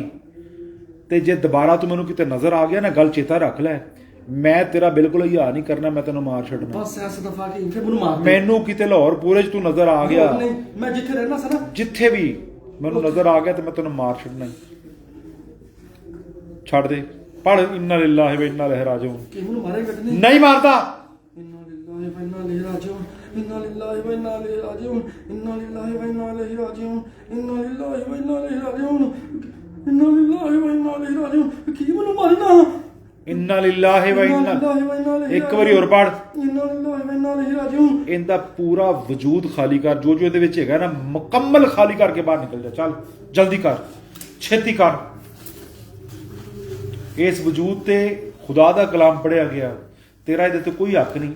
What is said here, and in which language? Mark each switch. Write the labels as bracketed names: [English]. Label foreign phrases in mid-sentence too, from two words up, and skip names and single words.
[Punjabi] ਤੇ ਜੇ ਦੁਬਾਰਾ ਤੂੰ ਮੈਨੂੰ ਕਿਤੇ ਨਜ਼ਰ ਆ ਗਿਆ ਨਾ, ਗੱਲ ਚੇਤਾ ਰੱਖ ਲੈ, ਮੈਂ ਤੇਰਾ ਬਿਲਕੁਲ ਹਿਆ ਨਹੀਂ ਕਰਨਾ, ਮੈਂ ਤੈਨੂੰ ਮਾਰ ਛੱਡਣਾ। ਬਸ ਐਸ ਦਫਾ ਕਿ ਫਿਰ ਮੈਨੂੰ ਮਾਰ। ਮੈਨੂੰ ਕਿਤੇ ਲਾਹੌਰ ਪੂਰੇ ਚ ਤੂੰ ਨਜ਼ਰ ਆ ਗਿਆ, ਨਹੀਂ ਮੈਂ ਜਿੱਥੇ ਰਹਿਣਾ ਸੀ ਨਾ, ਜਿੱਥੇ ਵੀ ਮੈਨੂੰ ਨਜ਼ਰ ਆ ਗਿਆ ਤੇ ਮੈਂ ਤੈਨੂੰ ਮਾਰ ਛੱਡਣਾ। ਛੱਡ ਦੇ, ਪੜ [Arabic] إنا لله وإنا إليه راجعون. [Punjabi] ਕਿ ਮੈਨੂੰ ਮਾਰੇਗਾ ਕਿ ਨਹੀਂ? ਨਹੀਂ ਮਾਰਦਾ। [Arabic] إنا لله وإنا إليه راجعون, إنا لله وإنا إليه راجعون, إنا لله وإنا إليه راجعون, إنا لله وإنا إليه راجعون, إنا لله وإنا إليه راجعون. [Punjabi] ਕੀ ਮੈਨੂੰ ਮਾਰਨਾ? [Arabic] إنا لله وإنا [Punjabi] ਇੱਕ ਵਾਰੀ ਹੋਰ ਪੜ [Arabic] إنا لله وإنا إليه راجعون. [Punjabi] ਇਹਦਾ ਪੂਰਾ ਵਜੂਦ ਖਾਲੀ ਕਰ, ਜੋ ਜੋ ਇਹਦੇ ਵਿੱਚ ਹੈਗਾ ਨਾ ਮੁਕੰਮਲ ਖਾਲੀ ਕਰਕੇ ਬਾਹਰ ਨਿਕਲ ਜਾ। ਚੱਲ ਜਲਦੀ ਕਰ, ਛੇਤੀ ਕਰ। ਇਸ ਵਜੂਦ ਤੇ ਖੁਦਾ ਦਾ ਕਲਾਮ ਪੜਿਆ ਗਿਆ, ਤੇਰਾ ਇਹਦੇ ਤੇ ਕੋਈ ਹੱਕ ਨਹੀਂ।